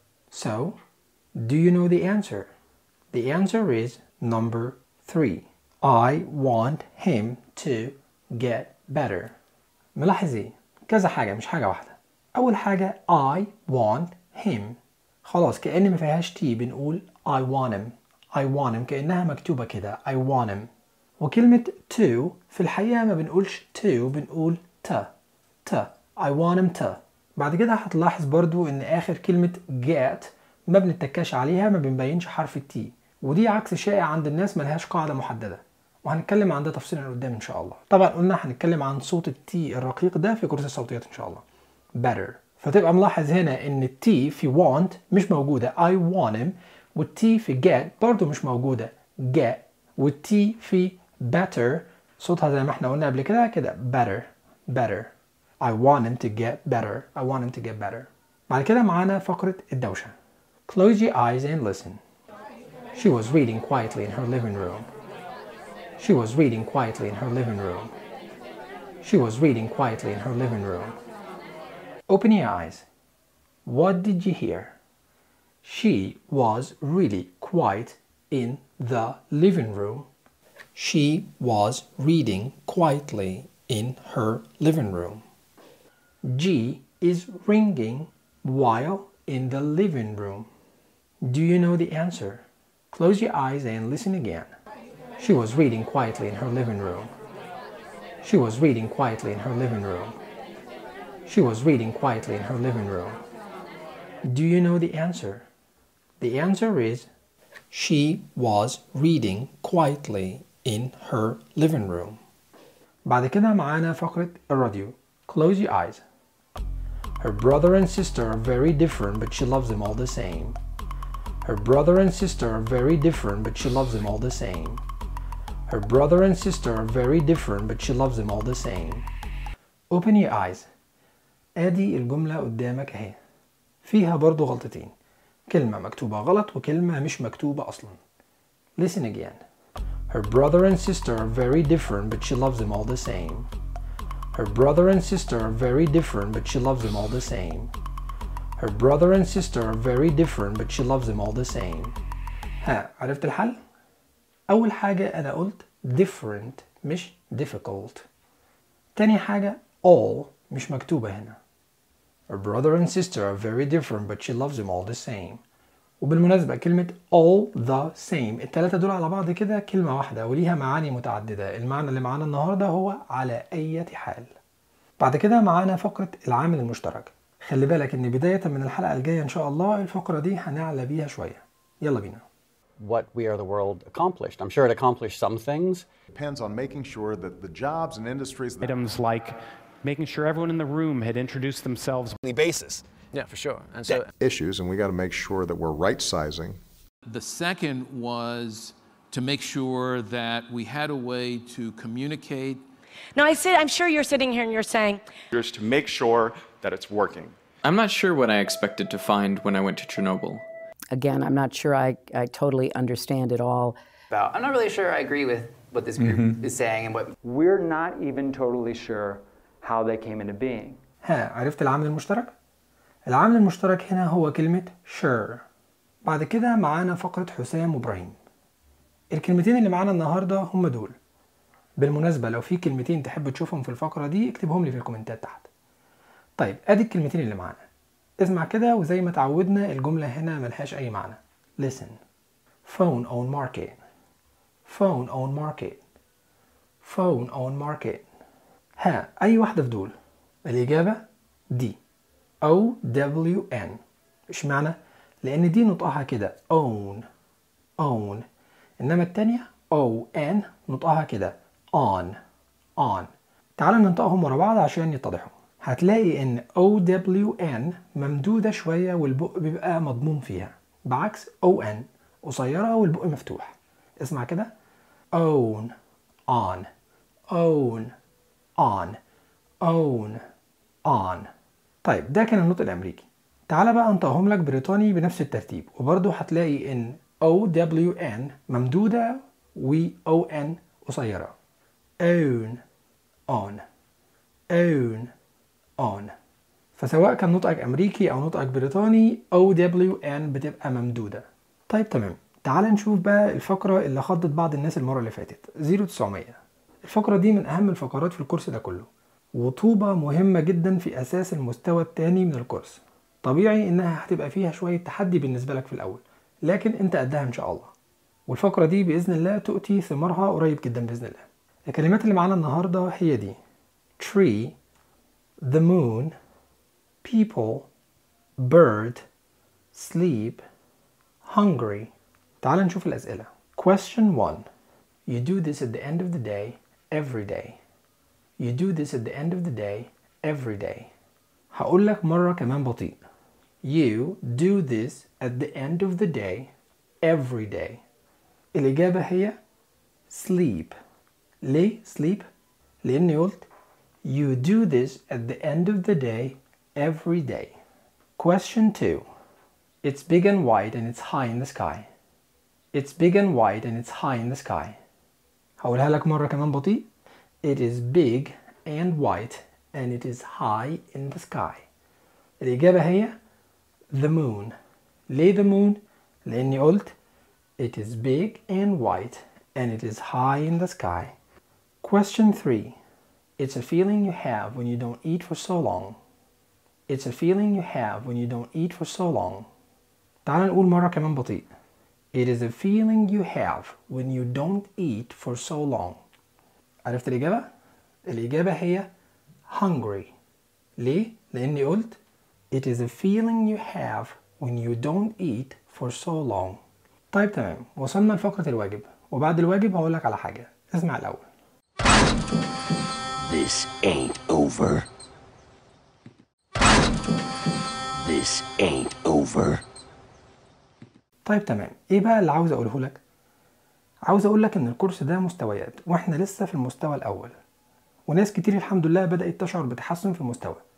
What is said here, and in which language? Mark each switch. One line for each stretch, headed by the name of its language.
English: So, do you know the answer? The answer is number 3. I want him to get better.
Arabic: ملاحظي كذا حاجة مش حاجة واحدة. أول حاجة
English: I want him.
Arabic: خلاص كأن ما فيهاش تي بنقول
English: I want him. I want him
Arabic: كأنها مكتوبة كده.
English: I want him.
Arabic: وكلمة
English: to
Arabic: في الحقيقة ما بنقولش
English: to،
Arabic: بنقول
English: to. I want him to.
Arabic: بعد كده هتلاحظ برضو ان اخر كلمة get ما بنتكاش عليها، ما بنبينش حرف T، ودي عكس شائع عند الناس ملهاش قاعدة محددة، وهنتكلم عن ده تفصيلا قدام ان شاء الله. طبعا قلنا هنتكلم عن صوت T الرقيق ده في كورس الصوتيات ان شاء الله. better، فتبقى ملاحظ هنا ان T في want مش موجودة
English: I want him،
Arabic: والT في get برضو مش موجودة get، والتي في better صوتها زي ما احنا قلنا قبل كده كده better better.
English: I want him to get better. I want him to get better.
Arabic: بعد كده معانا فقرة الدوشة.
English: Close your eyes and listen. She was reading quietly in her living room. She was reading quietly in her living room. She was reading quietly in her living room. Open your eyes. What did you hear? She was really quiet in the living room. She was reading quietly in her living room. G is ringing while in the living room. Do you know the answer? Close your eyes and listen again. She was reading quietly in her living room. She was reading quietly in her living room. She was reading quietly in her living room. Do you know the answer? The answer is She was reading quietly in her living room.
Arabic: بعد كده معانا فقرة الراديو.
English: Close your eyes. Her brother and sister are very different, but she loves them all the same. Her brother and sister are very different, but she loves them all the same. Her brother and sister are very different, but she loves them all the same. Open your eyes.
Arabic: ادي الجملة قدامك اهي. فيها برضو غلطتين. كلمة مكتوبة غلط وكلمة مش مكتوبة أصلا.
English: Listen again. Her brother and sister are very different, but she loves them all the same. Her brother and sister are very different, but she loves them all the same. Her brother and sister are very different, but she loves them all the same.
Arabic: ها عرفت الحل؟ أول حاجة أنا قلت different مش difficult. تاني حاجة all مش مكتوبة هنا.
English: Her brother and sister are very different, but she loves them all the same.
Arabic: وبالمناسبة كلمة all the same التلاتة دول على بعض كده كلمة واحدة وليها معاني متعددة. المعنى اللي معانا النهاردة هو على أي حال. بعد كده معانا فقرة العامل المشترك. خلي بالك ان بداية من الحلقة الجاية ان شاء الله الفقرة دي هنعلى بيها شوية. يلا بينا.
English: What we are the world accomplished. I'm sure it accomplished some things. Depends on making sure that the jobs and industries that items like making sure everyone in the room had introduced themselves on a basis. Yeah, for sure. And so issues, and we got to make sure that we're right sizing. The second was to make sure that we had a way to communicate. Now, I'm sure you're sitting here and you're saying, just to make sure that it's working. I'm not sure what I expected to find when I went to Chernobyl. Again, I'm not sure I totally understand it all. About, I'm not really sure I agree with what this group is saying and what we're not even totally sure how they came into being.
Arabic: ها عرفت العامل المشترك؟ العامل المشترك هنا هو كلمة sure. بعد كده معانا فقرة حسام وبراهيم. الكلمتين اللي معانا النهاردة هم دول. بالمناسبة لو في كلمتين تحب تشوفهم في الفقرة دي اكتبهم لي في الكومنتات تحت. طيب ادي الكلمتين اللي معانا. اسمع كده وزي ما تعودنا الجملة هنا ملهاش أي معنى.
English: Listen. Phone on market. Phone on market. Phone on market.
Arabic: ها أي واحدة في دول؟ الإجابة D.
English: O-W-N.
Arabic: إيش معنى؟ لأن دي نطقها كده own.
English: Own.
Arabic: إنما التانية O-N نطقها كده on.
English: On.
Arabic: تعال ننطقهم ورا بعض عشان يتضحوا. هتلاقي ان OWN ممدودة شوية والبق بيبقى مضموم فيها بعكس ON قصيرة والبق مفتوح. اسمع كده
English: own on own on own on.
Arabic: طيب ده كان النطق الامريكي. تعال بقى انطقهم لك بريطاني بنفس الترتيب وبرضو هتلاقي ان OWN ممدودة و ON قصيرة.
English: own on own on.
Arabic: فسواء كان نطقك امريكي او نطقك بريطاني OWN بتبقى ممدودة. طيب تمام تعال نشوف بقى الفقرة اللي خضت بعض الناس المرة اللي فاتت 0900. الفقرة دي من اهم الفقرات في الكورس ده كله وطوبة مهمة جدا في اساس المستوى التاني من الكورس. طبيعي انها هتبقى فيها شوية تحدي بالنسبة لك في الاول لكن انت قدها ان شاء الله والفقرة دي باذن الله تؤتي ثمرها قريب جدا باذن الله. الكلمات اللي معانا النهاردة هي دي tree the moon people bird sleep hungry. تعال نشوف الأسئلة.
English: Question 1 you do this at the end of the day every day. You do this at the end of the day every day.
Arabic: هقول لك مرة كمان بطيء.
English: You do this at the end of the day every day.
Arabic: الإجابة هي sleep. ليه
English: sleep؟
Arabic: لأني قلت
English: you do this at the end of the day, every day. Question 2. It's big and wide and it's high in the sky. It's big and wide and it's high in the sky.
Arabic: هقولها لك مرة كمان بطيء.
English: It is big and white and it is high in the sky.
Arabic: الإجابة هي the moon. ليه
English: the moon؟
Arabic: لأني قلت
English: it is big and white and it is high in the sky. Question 3. It's a feeling you have when you don't eat for so long. It's a feeling you have when you don't eat for so long.
Arabic: تعال نقول مرة كمان بطيء.
English: It is a feeling you have when you don't eat for so long.
Arabic: عرفت الإجابة؟ الإجابة هي hungry. ليه؟ لأني قلت
English: it is a feeling you have when you don't eat for so long.
Arabic: طيب تمام وصلنا لفقرة الواجب وبعد الواجب هقول لك على حاجة. اسمع الأول.
English: This ain't over. This ain't over.
Arabic: طيب تمام ايه بقى اللي عاوز اقوله لك؟ عاوز اقول لك ان الكورس ده مستويات واحنا لسه في المستوى الاول وناس كتير الحمد لله بدأت تشعر بتحسن في المستوى.